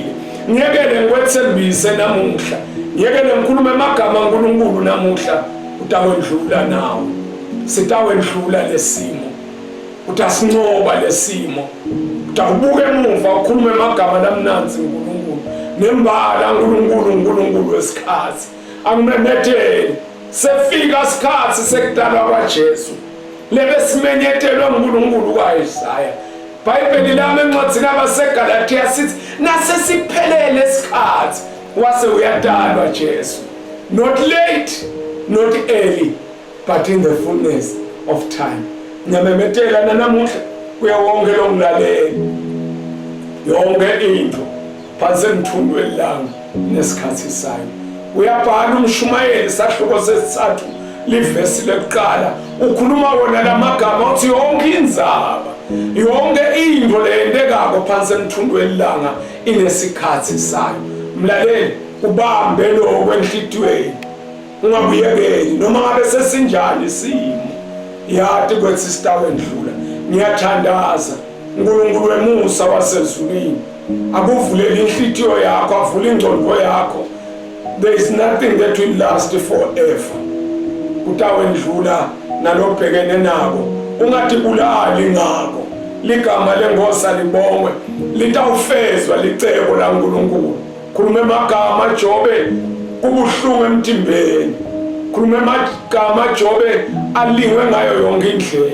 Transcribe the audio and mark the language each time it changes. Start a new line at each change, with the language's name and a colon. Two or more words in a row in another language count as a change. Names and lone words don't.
Swati: Ngiyekele ngikwethembise namuhla, ngiyekele ngikhulume amagama uNkulunkulu namuhla, utawendlula nawe, sitawendlula lesimo, utasincoba lesimo, utawubuka emuva ukhulume amagama lamnanzi uNkulunkulu nembala uNkulunkulu wesikhathi. Angimemethele sefika isikhathi sekudalwa kwaJesu lebesimenyetelwe uNkulunkulu kwaIsaya. iBhayibheli lami encwadzini yabaseGalatiya sithi nasesiphelele isikhathi wase uyadalwa Jesu.
English: Not late, not early, but in the fullness of time.
Swati: Ngiyamemetela nanamuhla kuya wonke lo mlaleli, yonke into phansi emthundweni lami nesikhathi sayo. Uyabhala uMshumayeli sahluko sesithathu livesi lokuqala ukhuluma wona lamagama uthi yonke inzaba, yonke into leyendekako phansi emthundweni langa inesikhathi sayo. Mlaleli ubambe lokho enhlitweni, ungabuyekeli noma ngabe sesinjani isimo, yathi kwethi sitawendlula. Ngiyathandaza uNkulunkulu wemusa wasezulwini akuvulele inhlitiyo yakho, avule ingqondo yakho.
English: There is nothing that will last forever.
Swati: Kutawendlula nalobhekene nako, ungatibulali ngako. Ligama lengosa libongwe, litawufezwa licebo laNkulunkulu. Khulume amagama Jobe kubuhlungu emtimbeni, khulume amagama Jobe alingwe ngayo yonke indlela.